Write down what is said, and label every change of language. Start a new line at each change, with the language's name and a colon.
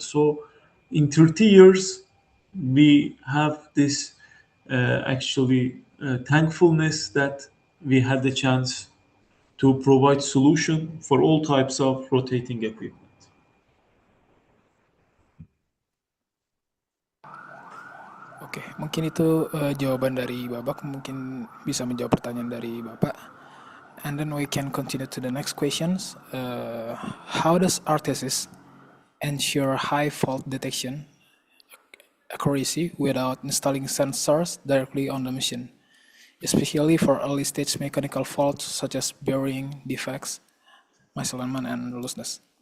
English: So in 30 years, we have this actually thankfulness that we had the chance to provide solution for all types of rotating equipment.
Indonesian: Oke, mungkin itu jawaban dari Babak. Mungkin bisa menjawab pertanyaan dari Bapak.
English: And then we can continue to the next questions. How does Artesis ensure high fault detection accuracy without installing sensors directly on the machine, especially for early stage mechanical faults such as bearing defects, misalignment, and looseness?